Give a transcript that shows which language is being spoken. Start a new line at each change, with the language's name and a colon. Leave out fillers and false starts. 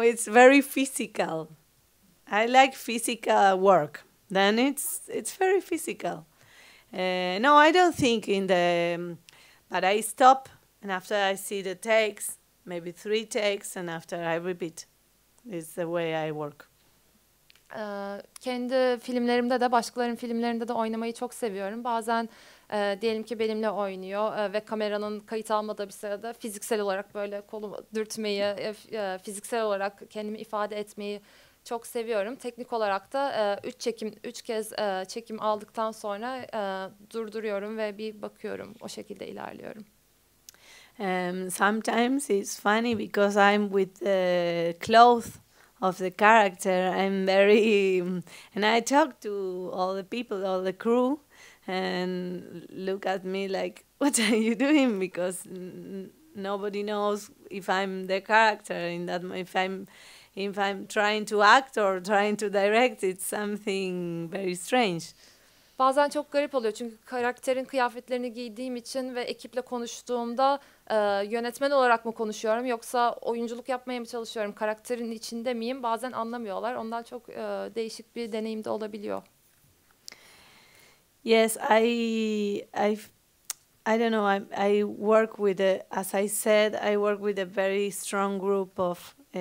English: It's very physical. I like physical work. Then it's very physical. No, I don't think in the, but I stop, and after I see the takes, maybe 3 takes, and after I repeat. It's the way I work.
Turkish: Kendi filmlerimde de başkalarının filmlerinde de oynamayı çok seviyorum. Bazen diyelim ki benimle oynuyor ve kameranın kayıt almadığı bir sırada fiziksel olarak böyle kolumu dürtmeyi, fiziksel olarak kendimi ifade etmeyi çok seviyorum. Teknik olarak da 3 kez çekim aldıktan sonra durduruyorum ve bir bakıyorum. O şekilde ilerliyorum.
English: Sometimes it's funny because I'm with the clothes of the character. I'm very, and I talk to all the people, all the crew, and look at me like, what are you doing? Because nobody knows if I'm the character in that. If I'm trying to act or trying to direct, it's something very strange.
Turkish: Bazen çok garip oluyor çünkü karakterin kıyafetlerini giydiğim için ve ekiple konuştuğumda yönetmen olarak mı konuşuyorum yoksa oyunculuk yapmaya mı çalışıyorum, karakterin içinde miyim? Bazen anlamıyorlar. Ondan çok değişik bir deneyim de olabiliyor.
English: Yes, I don't know. I work with as I said, I work with a very strong group of.